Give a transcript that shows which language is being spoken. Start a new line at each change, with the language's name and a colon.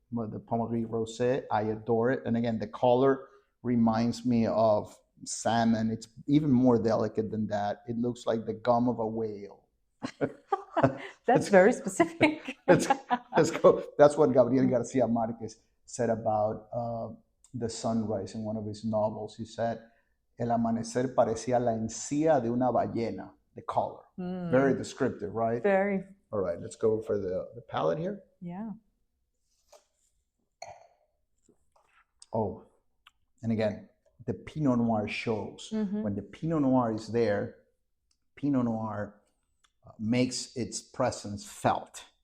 English: The Pommery Rosé, I adore it. And again, the color reminds me of salmon. It's even more delicate than that. It looks like the gum of a whale. That's very specific. Let's go. That's what Gabriel Garcia Marquez said about the sunrise in one of his novels. He said,
Spanish: El amanecer parecía la encía de una ballena,
English: the color. Very descriptive, right? Very. All right, let's go for the palate here. Yeah. Oh, and again, the Pinot Noir shows. When the Pinot Noir is there, Pinot Noir makes its presence felt.